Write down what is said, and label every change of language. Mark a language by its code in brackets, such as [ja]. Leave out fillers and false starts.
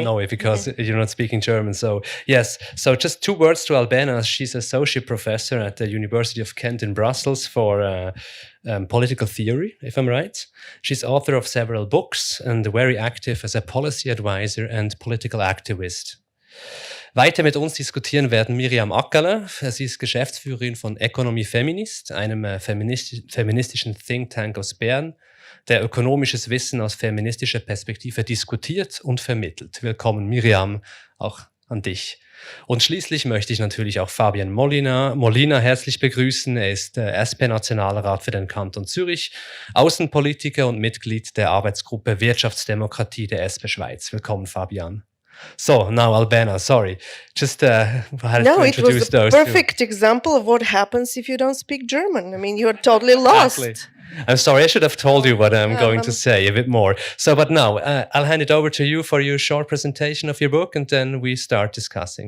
[en] can't know it because you're not speaking German. So, yes. So, just 2 words to Albena. She's associate professor at the University of Kent in Brussels for political theory, if I'm right. She's author of several books and very active as a policy advisor and political activist. [de] Weiter mit uns diskutieren werden Miriam Ackerle. Sie ist Geschäftsführerin von Economy Feminist, einem feministischen Think Tank aus Bern, der ökonomisches Wissen aus feministischer Perspektive diskutiert und vermittelt. Willkommen, Miriam, auch an dich. Und schließlich möchte ich natürlich auch Fabian Molina herzlich begrüßen. Er ist SP-Nationalrat für den Kanton Zürich, Außenpolitiker und Mitglied der Arbeitsgruppe Wirtschaftsdemokratie der SP Schweiz. Willkommen, Fabian. [en] So, now Albena, sorry. Just had to introduce those. No, it was a perfect example of what happens if you don't speak German. I mean, you're totally lost. Exactly. I'm sorry, I should have told you what I'm going to say a bit more. So, but now, I'll hand it over to you for your short presentation of your book, and then we start discussing.